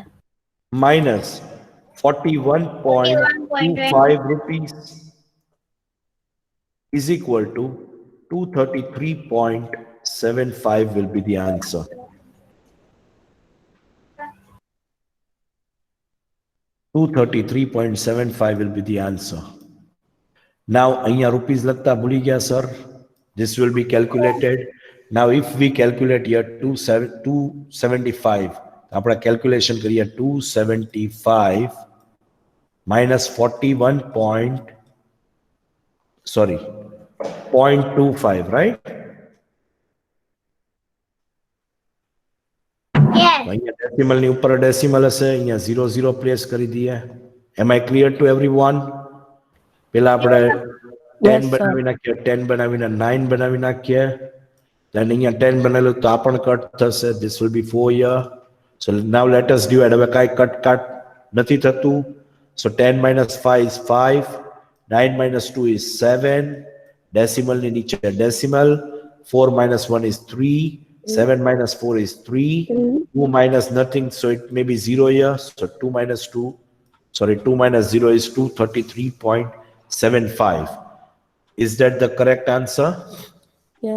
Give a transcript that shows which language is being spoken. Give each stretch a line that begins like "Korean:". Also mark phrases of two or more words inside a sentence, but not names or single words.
English: minus 41.25 rupees is equal to 233.75 will be the answer. $233.75 will be the answer. Now,
Gujarati: અહીંયા rupees લખતા ભૂલી ગયા sir.
English: This will be calculated. Now, if we calculate here 275,
Gujarati: આપણે calculation કરીએ
English: 275 minus 0.25, right? Yes.
Gujarati: અહીંયા decimal ની ઉપર decimal હશે અહીંયા 00 પ્લેસ કરી દઈએ.
English: Am I clear to everyone?
Gujarati: પેલા આપણે 10 બનાવી નાખીએ 10 બનાવીને 9 બનાવી નાખીએ then અહીંયા 10 બનેલું તો આ પણ કટ
English: થશે this will be 4 here so now let us divide
Gujarati: હવે કાઈ કટ નથી થતું
English: so 10 minus 5 is 5 9 minus 2 is 7
Gujarati: decimal ની નીચે decimal
English: 4 minus 1 is 3 7 minus 4 is 3 2 minus nothing so it may be 0 here so 2 minus 0 is 233.75. Is that the correct answer?